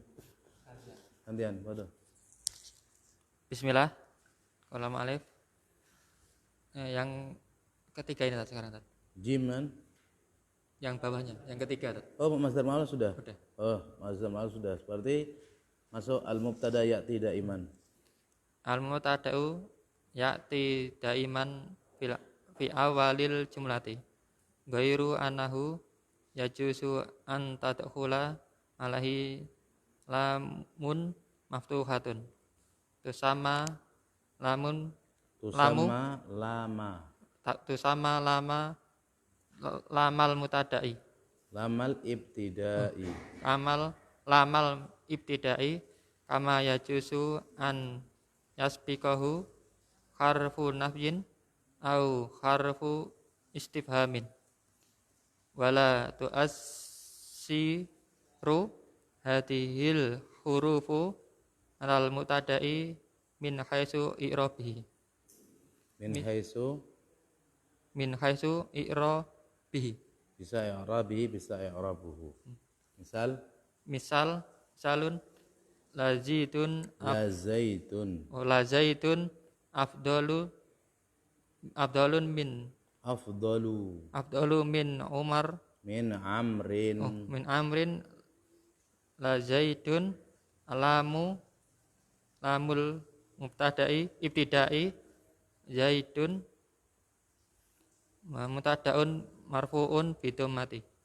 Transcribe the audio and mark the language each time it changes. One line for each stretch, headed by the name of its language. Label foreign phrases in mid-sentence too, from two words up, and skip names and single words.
Indonesian: Gantian, betul.
Arabic: بسم الله. قلم ألف.
Indonesian: Yang ketiga ini sekarang. Jim kan? Yang bawahnya, yang ketiga. Oh,
Arabic: مصدر مؤول
Indonesian: sudah? Sudah. Oh,
Arabic: مصدر مؤول
Indonesian: sudah. Seperti masuk
Arabic: المبتدأ يأتي دائما. المبتدأ يأتي دائما في أول الجملة. غير أنه يجوز أن تدخل عليه لام مفتوحة. تسمى لام تسمى لاما. تسمى لاما لام المبتدأ. لام الابتداء. لام الابتداء كما يجوز أن يسبقه حرف نفي أو حرف استفهام. ولا تؤثر هذه الحروف على المبتدأ من حيث إعرابه. من حيث إعرابه.
Indonesian: Bisa i'rabihi, bisa i'rabuhu. Misal
Arabic: سالون لزيد أفضل من عمر min عمرو لزيد لام المبتدأ ابتداء زيد مبتدأ مرفوع بالضمة.